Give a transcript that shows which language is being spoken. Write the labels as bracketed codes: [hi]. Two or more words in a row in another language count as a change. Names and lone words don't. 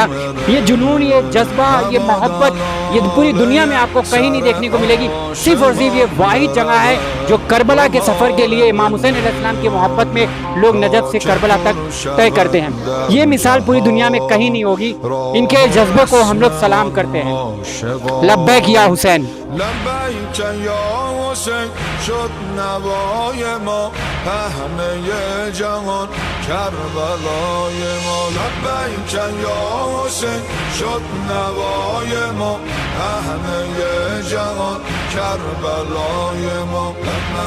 [hi] ये जुनून, ये जज्बा, ये मोहब्बत, ये पूरी दुनिया में आपको कहीं नहीं देखने को मिलेगी। सिर्फ और सिर्फ ये वाहिद जगह है जो करबला के सफ़र के लिए इमाम हुसैन अलैहिस्सलाम की मोहब्बत में लोग नजफ़ से करबला तक तय करते हैं। ये मिसाल पूरी दुनिया में कहीं नहीं होगी। इनके जज्बे को हम लोग सलाम करते हैं। [ar] لبيك يا حسين. [fa] لبیک یا حسین شد نوای ما، همه جهان کربلای ما. لبیک یا حسین شد نوای ما، همه جهان کربلای ما.